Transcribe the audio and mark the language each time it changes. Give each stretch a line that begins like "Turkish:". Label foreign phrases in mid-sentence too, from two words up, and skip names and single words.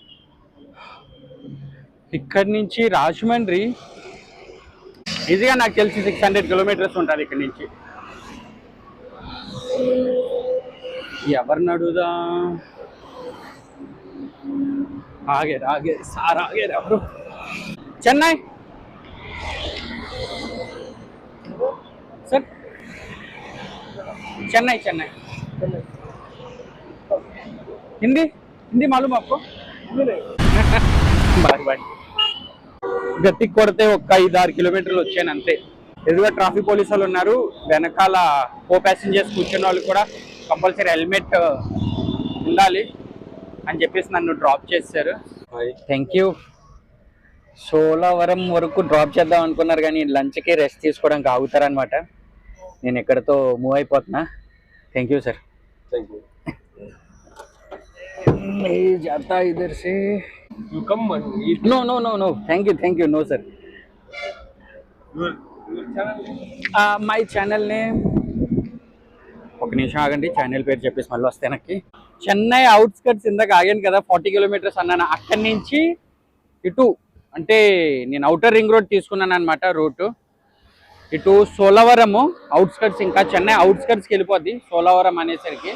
Telugu: ఇక్కడి నుంచి రాజమండ్రి ఈజీగా నాకు తెలిసి 600 కిలోమీటర్స్ ఉంటుంది ఇక్కడి నుంచి. ఎవరిని అడుగుదా? ఆగే సార్ ఆగేరు ఎవరు?
Hindi: చెన్నై सर, चेन्नई चेन्नई. हिंदी हिंदी मालूम आपको?
English: bye bye.
Telugu: గట్టి కొడితే ఒక 5-6 కిలోమీటర్లు వచ్చాను అంతే. ఎదురుగా ట్రాఫిక్ పోలీసు వాళ్ళు ఉన్నారు, వెనకాల కో ప్యాసింజర్స్ కూర్చున్న వాళ్ళు కూడా కంపల్సరీ హెల్మెట్ ఉండాలి అని చెప్పేసి నన్ను డ్రాప్ చేశారు.
English: thank you.
Telugu: సోలవరం వరకు డ్రాప్ చేద్దాం అనుకున్నారు కానీ లంచ్కి రెస్ట్ తీసుకోవడానికి ఆగుతారనమాట. నేను ఎక్కడితో మూవ్ అయిపోతున్నా.
English: thank you sir. Thank you.
Hindi: जाता इधर से.
English: You come and eat. No. Thank you. No sir. Your channel? my channel name,
Telugu: ఒక నిమిషం ఆగండి, ఛానల్ పేరు చెప్పేసి మళ్ళీ వస్తే నాకు. చెన్నై అవుట్స్కట్స్ ఇందాక ఆగాను కదా, 40 కిలోమీటర్స్ అన్నాను. అక్కడి నుంచి ఇటు అంటే నేను అవుటర్ రింగ్ రోడ్ తీసుకున్నాను అనమాట. రూటు ఇటు సోలవరము అవుట్స్కట్స్, ఇంకా చెన్నై అవుట్స్కట్స్కి వెళ్ళిపోద్ది సోలవరం అనేసరికి.